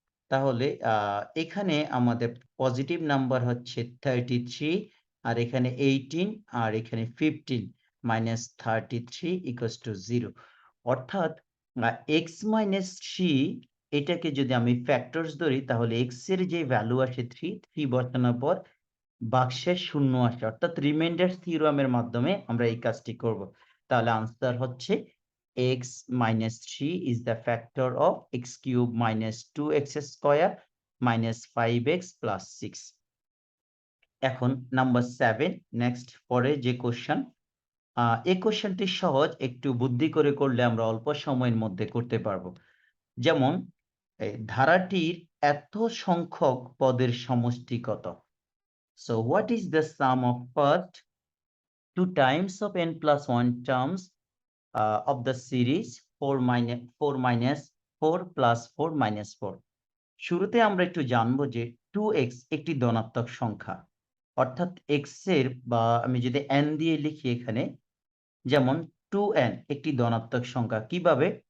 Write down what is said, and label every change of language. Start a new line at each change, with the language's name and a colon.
Bangla: তাহলে এখানে আমাদের পজিটিভ নাম্বার হচ্ছে 33 আর এখানে 18 আর এখানে 15 -33 = 0। অর্থাৎ x - 3 এটাকে যদি আমি ফ্যাক্টরস ধরি তাহলে x এর যে ভ্যালু আসে 3 বসানোর পর বাক্সে শূন্য আসে, অর্থাৎ রিমাইন্ডার থিওরেমের মাধ্যমে আমরা এই কাজটি করব। তাহলে আনসার হচ্ছে
English: x - 3 is the factor of x³ - 2x square -5x plus 6।
Bangla: এখন নাম্বার 7 নেক্সট পরে যে কোশ্চেন, এই কোশ্চেনটি সহজ, একটু বুদ্ধি করে করলে আমরা অল্প সময়ের মধ্যে করতে পারবো। যেমন এই ধারাটির এত সংখ্যক পদের সমষ্টি কত?
English: So what is the sum of first 2 times of n plus 1 terms of the series 4 minus 4 plus 4 minus 4?
Bangla: শুরুতে আমরা একটু জানবো যে 2x একটি ধনাত্মক সংখ্যা, অর্থাৎ x এর বা আমি যদি n দিয়ে লিখি এখানে, যেমন 2n একটি ধনাত্মক সংখ্যা। কিভাবে?